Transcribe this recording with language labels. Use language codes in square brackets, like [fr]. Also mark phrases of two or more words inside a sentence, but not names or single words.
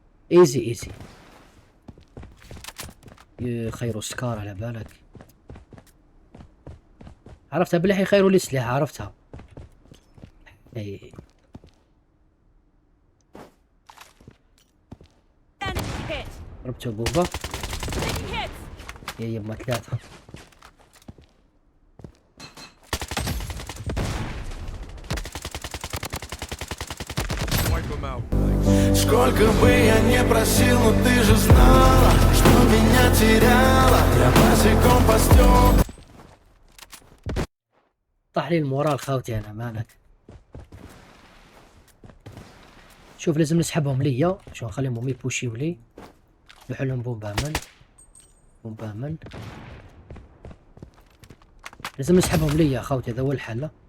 [ar] ايزي ايزي. خيروا سكار على بالك. عرفتها بالله، خيروا لي سلاح، عرفتها. اي ضربته بوبا. يا يما 3. [ru] Сколько бы я не просил, но ты же знала, что меня теряла. Я босиком по стёклам. [ar] طاح لي المورال خاوتي انا، مالك. شوف لازم نسحبهم ليا، شو نخليهم يبوشيو لي. نحلهم بومبامن بومبامن. لازم نسحبهم ليا خاوتي، هذا هو الحل.